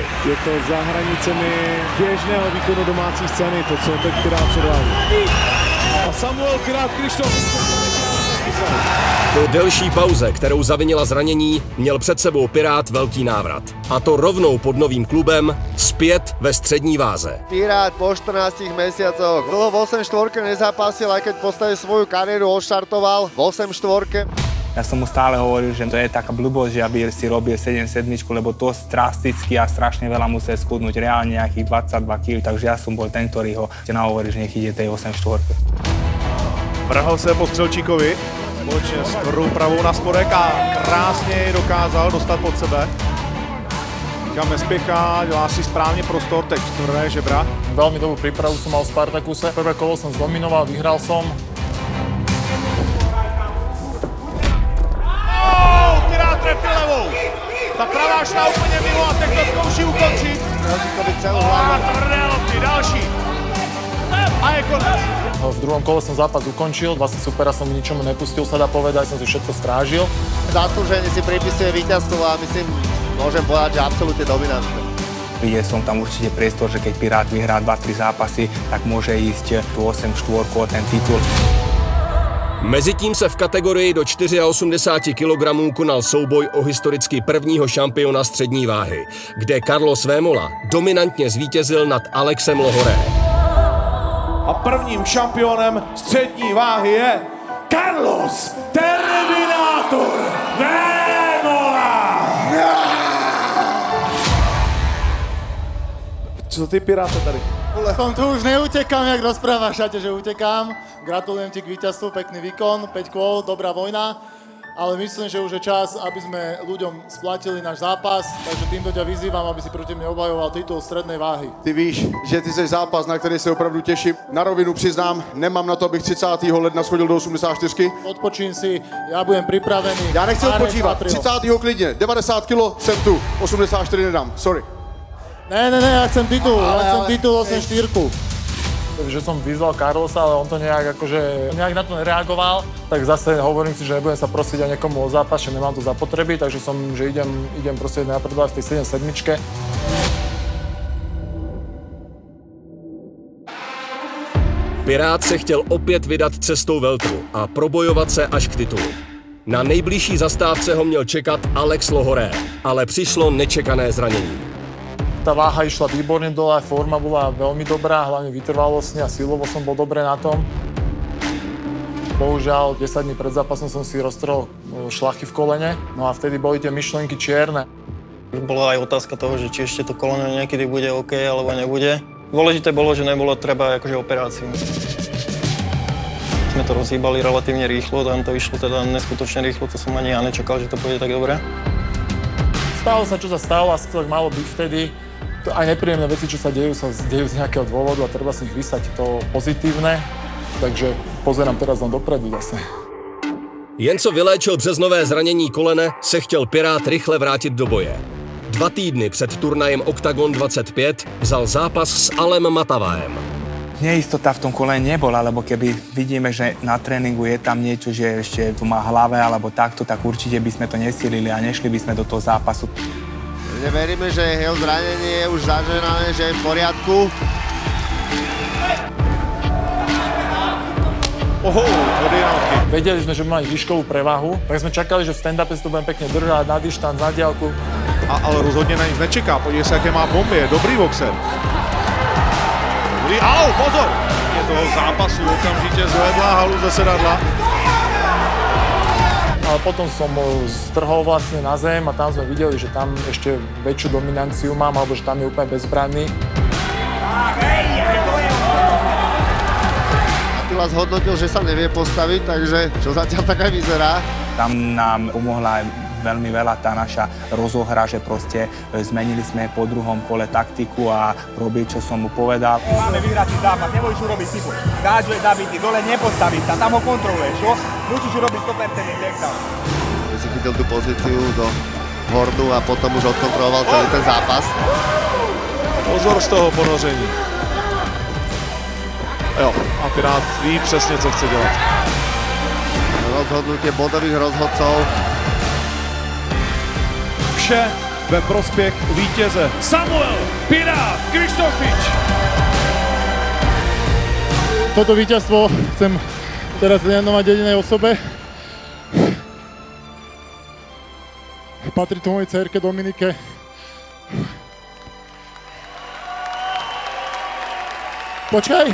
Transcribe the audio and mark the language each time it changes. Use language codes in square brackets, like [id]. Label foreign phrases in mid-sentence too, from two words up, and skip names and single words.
[cs] Je to za hranicemi běžného výkonu domácí scény, to, co teď Pirát předvádí. A Samuel Pirát Krištofič. Po delší pauze, kterou zavinila zranění, měl před sebou Pirát velký návrat. A to rovnou pod novým klubem, zpět ve střední váze. [sk] Pirát po 14 mesiacoch dlho v 8-4 nezápasil, aj keď v podstate svoju kariéru odštartoval v 8-4. Ja som mu stále hovoril, že to je taká blbosť, že aby si robil 7-7, lebo to drasticky a strašne veľa musel skudnúť, reálne nejakých 22 kg, takže ja som bol ten, ktorý ho nahovoril, že nech ide tej 8-4. [cs] Vrhl se po Střelčíkovi, společně s tvrdou pravou na spodek a krásně ji dokázal dostat pod sebe. Nikam nespěchá, dělá si správně prostor, teď tvrdé žebra. [sk] Veľmi dobrú prípravu som mal v Spartakuse. Prvé kolo som zdominoval, vyhral som. [cs] Pirát trefil levou. Ta pravá šla úplně mimo a teď to zkouší ukončit. Tvrdé lopty, další. A je konec. [sk] V druhom kole som zápas ukončil, vlastne supera som ničomu nepustil, sa dá povedať, som si všetko strážil. Zaslúžene si pripisuje víťazstvo a myslím, môžem povedať, že absolútne dominantné. Videl som tam určite priestor, že keď Pirát vyhrá 2-3 zápasy, tak môže ísť tu 8-4 o ten titul. [cs] Mezitím se v kategorii do 84 kg konal souboj o historicky prvního šampiona střední váhy, kde Carlos Vémola dominantně zvítězil nad Alexem Lohoré. A prvním šampionem střední váhy je Carlos Terminátor Vémola! [sk] Čo ty, Piráte, tady? Som tu už neutekám, jak rozprávaš, Šate, že utekám. Gratulujem ti k víťazstvu, pekný výkon, 5 kôl, dobrá vojna. Ale myslím, že už je čas, aby sme ľuďom splatili náš zápas, takže týmto ťa vyzývam, aby si proti mne obhajoval titul strednej váhy. [cs] Ty víš, že ty jsi zápas, na který se opravdu těším. Na rovinu přiznám, nemám na to, abych 30. ledna schodil do 84. Odpočín si, já budem připravený. Já nechci odpočívat, 30. klidně, 90 kg, jsem tu, 84 nedám, sorry. [sk] Ne, ja chcem titul, ja chcem titul 8-4. Takže som vyzval Carlosa, ale on to nejak na to nereagoval. Tak zase hovorím si, že nebudem sa prosiť aj niekomu o zápas, že nemám to zapotreby, takže že idem proste napredovať v tej 7-7. [cs] Pirát se chtěl opět vydat cestou veltru a probojovat se až k titulu. Na nejbližší zastávce ho měl čekat Alex Lohoré, ale přišlo nečekané zranění. [sk] tá váha išla výborne dole, forma bola veľmi dobrá, hlavne vytrvalostne a silovo som bol dobre na tom. Bohužiaľ, 10 dní pred zápasom som si roztrhol šlachy v kolene, no a vtedy boli tie myšlienky čierne. Bola aj otázka toho, že či ešte to koleno niekedy bude OK, alebo nebude. Dôležité bolo, že nebolo treba akože operáciu. Sme to rozhýbali relatívne rýchlo, tam to išlo teda neskutočne rýchlo, to som ani ja nečakal, že to pôjde tak dobre. Stalo sa, čo sa stalo, asi to tak malo byť vtedy. Aj nepríjemné veci, čo sa dejú z nejakého dôvodu a treba si ich vysať to pozitívne. Takže pozerám teraz len dopredu zase. [cs] Jen co vyléčil březnové zranění kolene, se chtěl Pirát rychle vrátit do boje. 2 týdny před turnajem Octagon 25 vzal zápas s Alem Matavaem. [sk] Neistota v tom kolene nebola, lebo keby vidíme, že na tréningu je tam niečo, že ešte tu má hlave alebo takto, tak určite by sme to nesilili a nešli by sme do toho zápasu. Veríme, že jeho zranenie je už zaženané, že je v poriadku. Oho, vedeli sme, že máme výškovú prevahu, tak sme čakali, že v stand-upe si to budeme pekne držať na dištanc, na diaľku. [cs] Ale rozhodně na nic nečeká, podívej se, jaké má bomby, je dobrý boxer. Dobrý, au, pozor! Je toho zápasu okamžitě zvedla halu ze sedadla. [sk] Ale potom som strhol vlastne na zem a tam sme videli, že tam ešte väčšiu dominanciu mám, alebo že tam je úplne bezbranný. Attila zhodnotil, že sa nevie postaviť, takže čo zatiaľ tak aj vyzerá. Tam nám pomohla veľmi veľa tá naša rozohra, že proste zmenili sme po druhom kole taktiku a robiť, čo som mu povedal. Máme vyhrať zápas, nebudeš urobiť typu. Gádžuje Davidi, dole nepostaviť sa, tam ho kontroluješ, jo? Musíš urobiť 100% takedown. Si chytil tú pozíciu do hordu a potom už odkontroloval celý ten zápas. [cs] Pozor z toho ponoření. Jo, a Pirát ví přesně, co chce dělat. [sk] Rozhodnutie bodových rozhodcov. [cs] Vše ve prospěch vítěze. Samuel Pirát Krištofič. [sk] Toto víťazstvo chcem teraz venovať jedinej osobe. Patrí to mojej dcerke Dominike. Počkaj!